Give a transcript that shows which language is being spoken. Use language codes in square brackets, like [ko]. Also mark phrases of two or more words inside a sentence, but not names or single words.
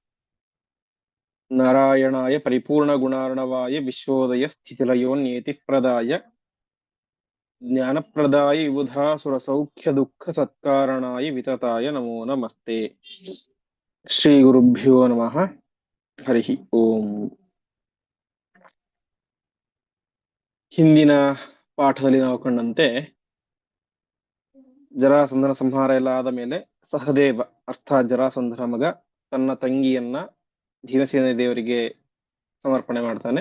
[sa] नारायणाय परिपूर्णगुणार्णवाय विश्वोदय स्थितिलयोन्येतिप्रदाय ज्ञानप्रदाय विबुधासुरसौख्यदुःखसत्कारणाय वितताय नमो नमस्ते। श्रीगुरुभ्यो नमः। हरिः ओम्। [kn] ಹಿಂದಿನ ಪಾಠದಲ್ಲಿ ನಾವು ಕಂಡಂತೆ ಜರಾಸಂಧನ ಸಂಹಾರ ಎಲ್ಲ ಆದ ಮೇಲೆ ಸಹದೇವ ಅರ್ಥಾತ್ ಜರಾಸಂಧನ ಮಗ ತನ್ನ ತಂಗಿಯನ್ನ ಭೀಮಸೇನ ದೇವರಿಗೆ ಸಮರ್ಪಣೆ ಮಾಡ್ತಾನೆ.